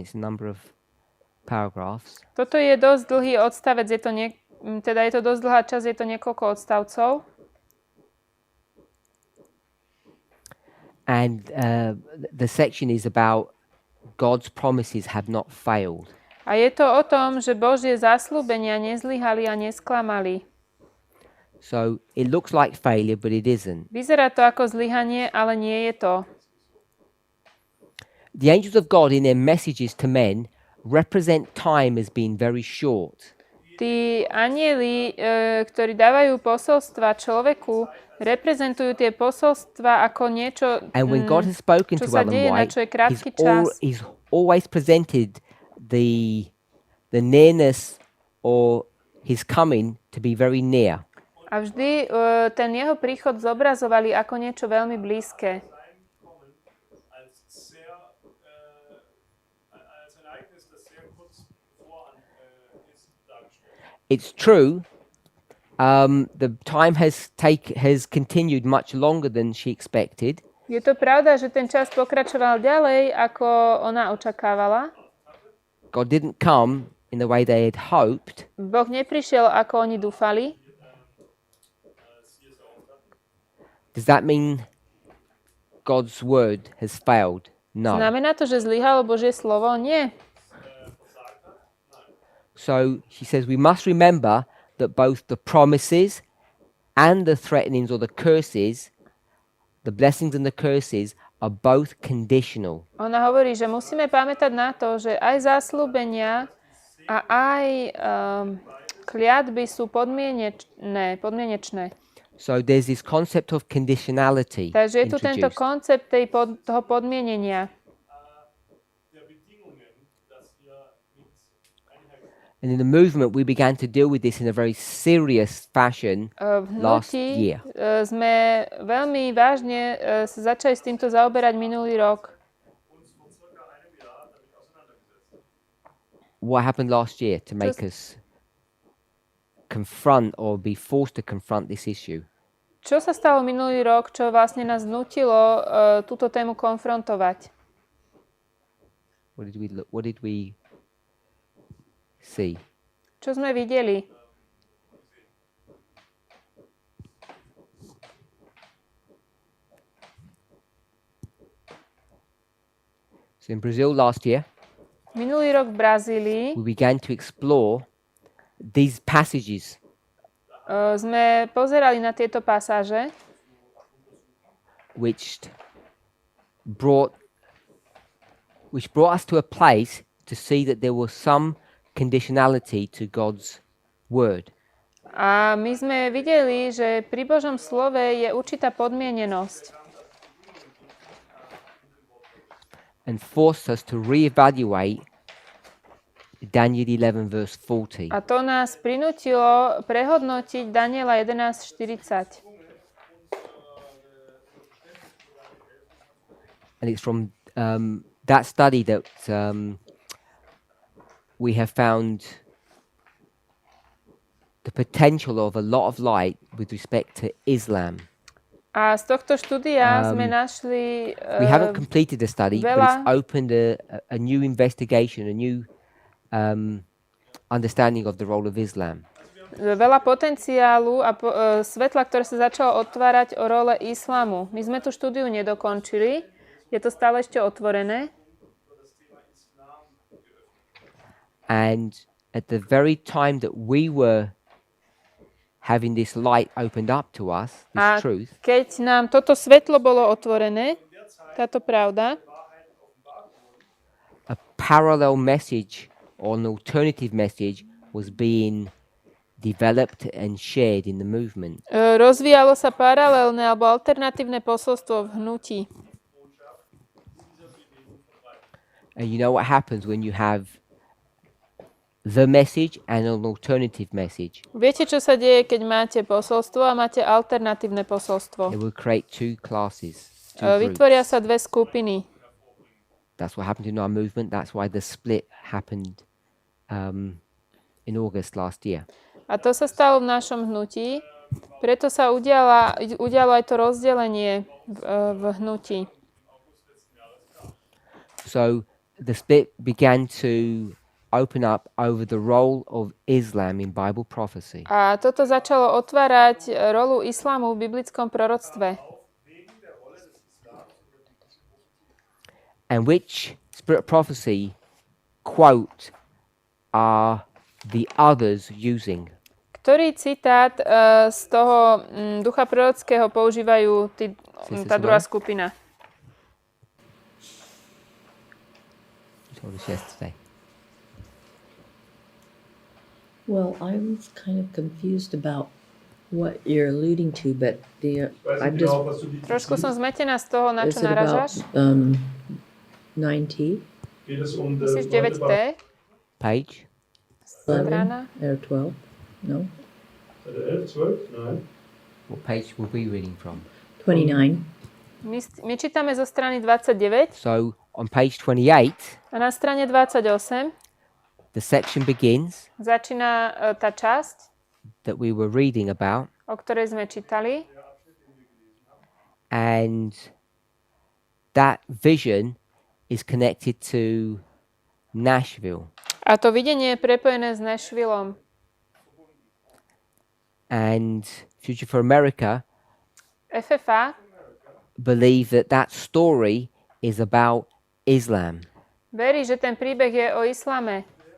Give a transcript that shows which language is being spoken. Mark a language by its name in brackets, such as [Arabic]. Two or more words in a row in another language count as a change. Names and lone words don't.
[English] It's a number of paragraphs. [Slovak] Toto je dosť dlhý odstavec, je to dosť dlhá časť, je to niekoľko odstavcov. [English] And the section is about God's promises have not failed. [Slovak] A je to o tom, že Božie zasľúbenia nezlyhali a nesklamali. [English] So it looks like failure, but it isn't. [Slovak] Vyzerá to ako zlyhanie, ale nie je to. [English] The angels of God in their messages to men represent time as being very short. [Slovak] Tí anjeli, ktorí dávajú posolstva človeku, reprezentujú tie posolstva ako niečo, [English] And when God has spoken [Slovak] čo [English] to [Slovak] sa [English] Ellen [Slovak] deje, na [English] White, [Slovak] čo je krátky čas. [English] he's always presented the nearness or his coming to be very near. [Slovak] A vždy ten jeho príchod zobrazovali ako niečo veľmi blízke. [German] Als ein Ereignis, das sehr kurz voran ist, dargestellt. [English] It's true. The time has continued much longer than she expected. [Slovak] Je to pravda, že ten čas pokračoval ďalej, ako ona očakávala. [English] God didn't come in the way they had hoped. [Slovak] Boh neprišiel, ako oni dúfali. [English] Does that mean God's word has failed? No. [Slovak] Znamená to, že zlyhalo Božie slovo? Nie. [English] So she says we must remember that both the promises and the threatenings or the curses, the blessings and the curses, are both conditional. [Slovak] Ona hovorí, že musíme pamätať na to, že aj zasľúbenia a aj kliatby sú podmienečné. [English] So there's this concept of conditionality [Slovak] Takže je tu tento [English] introduced. [Slovak] koncept toho podmienenia. [German] Der Bedingungen, dass wir mit einhergehen. [English] And in the movement, we began to deal with this in a very serious fashion [Slovak] V [English] last [Slovak] hnutí [English] year. [Slovak] sme veľmi vážne sa začali s týmto zaoberať minulý rok. [German] Uns vor circa einem Jahr damit auseinandergesetzt. [English] What happened last year to make us confront or be forced to confront this issue? [Slovak] Čo sa stalo minulý rok, čo vlastne nás nutilo túto tému konfrontovať? [English] What did we see? [Slovak] Čo sme videli? [English] So in Brazil last year, [Slovak] Minulý rok v Brazílii [English] we began to explore these passages [Slovak] sme pozerali na tieto pasáže, [English] which brought us to a place to see that there were some conditionality to God's word. [Slovak] A my sme videli, že pri Božom slove je určitá podmienenosť. [English] And forced us to reevaluate Daniel 11 verse 40. [Slovak] A to nás prinútilo prehodnotiť Daniela 11:40. [English] And it's from that study that we have found the potential of a lot of light with respect to Islam. [Slovak] A z tohto štúdia sme našli [English] We haven't completed the study, but it's [Slovak] veľa- [English] opened a new investigation, a new understanding of the role of Islam. [Slovak] veľa potenciálu a svetla, ktoré sa začalo otvárať o role islamu. My sme tú štúdiu nedokončili, je to stále ešte otvorené. [English] And at the very time that we were having this light opened up to us, [Slovak] A [English] this truth, [Slovak] keď nám toto svetlo bolo otvorené, táto pravda, [English] a parallel message or an alternative message was being developed and shared in the movement. [Slovak] rozvíjalo sa paralelné alebo alternatívne posolstvo v hnutí. [English] And you know what happens when you have the message and an alternative message? [Slovak] Viete, čo sa deje, keď máte posolstvo a máte alternatívne posolstvo? [English] It will create two classes, two groups. [Slovak] Vytvoria sa dve skupiny. [English] That's what happened in our movement. That's why the split happened in August last year. [Slovak] A to sa stalo v našom hnutí, preto sa udialo aj to rozdelenie v hnutí. [English] So the split began to open up over the role of Islam in Bible prophecy. [Slovak] A toto začalo otvárať rolu islámu v biblickom proroctve. [English] And which spirit prophecy quote are the others using? [Slovak] Ktorý citát z toho ducha prorockého používajú tá druhá skupina? [English] You told us yesterday. Well, I was kind of confused about what you're alluding to, but I'm just. [Slovak] Trošku som zmetená z toho, na [English] Is [Slovak] čo [English] it about [Slovak] naražaš. [English] 9T, [German] Geht es um [Slovak] Myslíš [German] das 9T? [English] Page? 11, [Slovak] Strana? [English] or 12? No, [German] 11, 12? Nein. [English] What page were we reading from? 29. [Slovak] My čítame zo strany 29 [English] So on page 28, [Slovak] a na strane 28 [English] the section begins [Slovak] začína tá časť, [English] that we were reading about, [Slovak] o ktorej sme čítali. [English] and that vision is connected to Nashville. [Slovak] A to videnie je prepojené s Nashvillom. [English] And Future for America [Slovak] FFA [English] believe that that story is about Islam. [Slovak] verí, že ten príbeh je o islame.